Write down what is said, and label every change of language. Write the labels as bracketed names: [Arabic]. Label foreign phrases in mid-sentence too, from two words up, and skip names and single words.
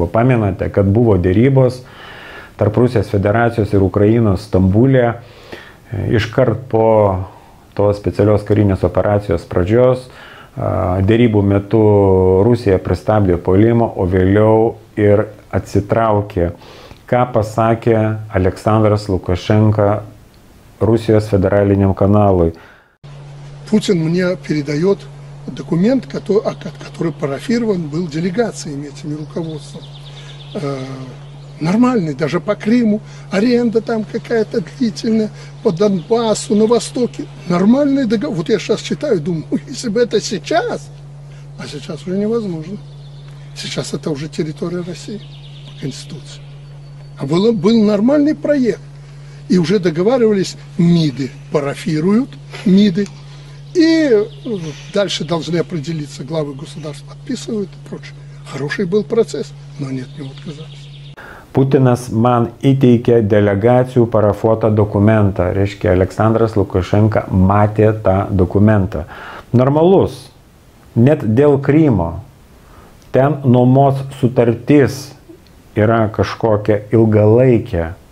[Lithuanian] Pamenate, kad buvo dėrybos tarp Rusijos federacijos ir Ukrainos Stambulė, iškart po tos specialios karinės operacijos pradžios. Dėrybų metu Rusija pristabdė puolimą, o vėliau ir atsitraukė. Ką pasakė Aleksandras Lukašенко Rusijos [Russian] федеральном каналу? Путин мне передает документ, который парафирован был делегациями, этими руководством. Нормальный, даже по Крыму, аренда там какая-то длительная, по Донбассу, на Востоке. Нормальный договор. Вот я сейчас читаю, думаю, если бы это сейчас, а сейчас уже невозможно. Сейчас это уже территория России по Конституции. А был нормальный проект. И уже договаривались, МИДы парафируют, МИДы. И дальше должны определиться, главы государств подписывают и прочее. Хороший был процесс, но нет, не отказались. [Lithuanian] Putinas man įteikė delegacijų parafuotą dokumentą, reiškia Aleksandras Lukašenka matė tą dokumentą. Normalus, net dėl Krymo, ten nuomos sutartis yra kažkokia ilgalaikė.